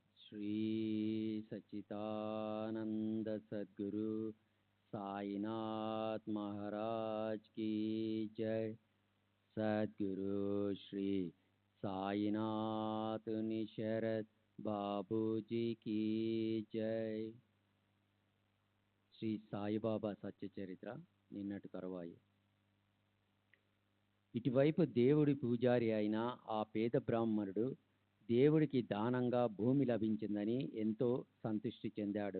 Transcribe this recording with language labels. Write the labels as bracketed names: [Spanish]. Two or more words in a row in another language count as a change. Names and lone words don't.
[Hindi] श्री सच्चिदानंद सद्गुरु साईनाथ महाराज की जय। सद्गुरु श्री साईनाथ निशरद बाबूजी की जय। [Telugu] శ్రీ సాయిబాబా సత్య చరిత్ర నిన్నటి తరువాయి. ఇటువైపు దేవుడి పూజారి అయిన ఆ పేద బ్రాహ్మణుడు దేవుడికి దానంగా భూమి లభించిందని ఎంతో సంతృష్టి చెందాడు.